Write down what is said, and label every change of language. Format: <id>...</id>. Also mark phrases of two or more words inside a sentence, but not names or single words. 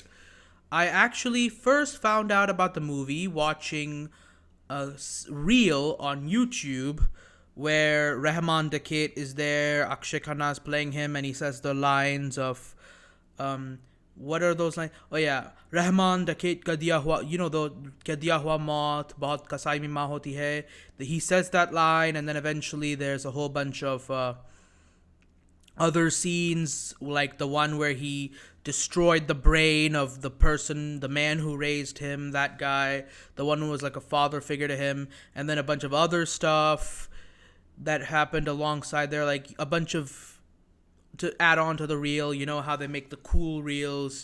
<en>I actually first found out about the movie watching a reel on YouTube where Rahman Dakit is there, Akshay Khanna is playing him, and he says the lines of, what are those lines? Oh yeah,</en> <hi>रहमान डकैत का दिया हुआ, द का दिया हुआ मौत, बहुत कसाई में माँ होती है.</hi> <en>He says that line, and then eventually there's a whole bunch of other scenes, like the one where he destroyed the brain of the man who raised him, that guy, the one who was like a father figure to him, and then a bunch of other stuff that happened alongside there, like a bunch of, to add on to the reel, how they make the cool reels.</en>